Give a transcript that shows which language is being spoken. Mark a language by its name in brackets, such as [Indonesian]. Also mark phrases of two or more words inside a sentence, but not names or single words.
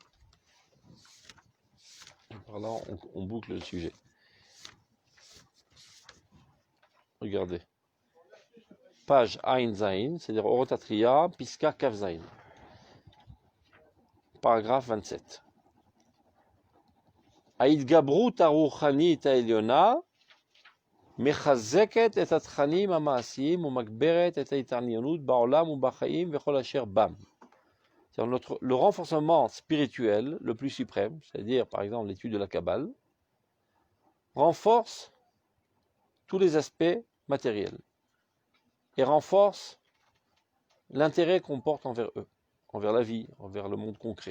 [French] Par là, on boucle le sujet. Regardez. Page [Hebrew] עין זין, [French] c'est-à-dire Orotatria, [Hebrew] פסקה כף זין. [French] Paragraphe 27. [Hebrew] ההתגברות הרוחנית העליונה מחזקת את התכנים המעשיים ומגברת את ההתעניינות בעולם ובחיים וכל אשר בם. [French] Le renforcement spirituel le plus suprême, c'est-à-dire par exemple l'étude de la Kabbale, renforce tous les aspects matériels et renforce l'intérêt qu'on porte envers eux, envers la vie, envers le monde concret.